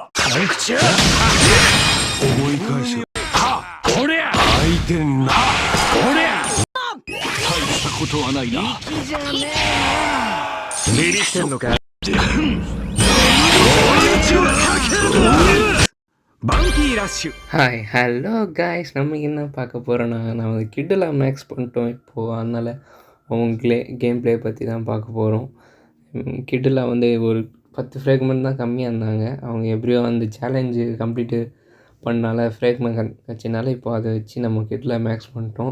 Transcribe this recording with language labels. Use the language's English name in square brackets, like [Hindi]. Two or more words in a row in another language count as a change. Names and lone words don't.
[Japanese] 思い返せ。こりゃ相手な。こりゃ大したことはないな。ビビってんのか。バンキーラッシュ。 [English] Hi hello guys, [Tamil] நம்ம என்ன பார்க்க போகிறோன்னா, நம்ம கிட்டெல்லாம் மேக்ஸ் பண்ணிட்டோம் இப்போது. அதனால் அவங்க [English] game play [Tamil] பற்றி தான் பார்க்க போகிறோம். கிட்டெல்லாம் வந்து ஒரு 10 ஃப்ரேக்மெண்ட் தான் கம்மியாக இருந்தாங்க. அவங்க எப்படியோ அந்த [English] challenge complete [Tamil] பண்ணனால ஃப்ரேக்மெண்ட் வச்சனால இப்போ அதை வச்சு நம்ம கிட்டெல்லாம் மேக்ஸ் பண்ணிட்டோம்.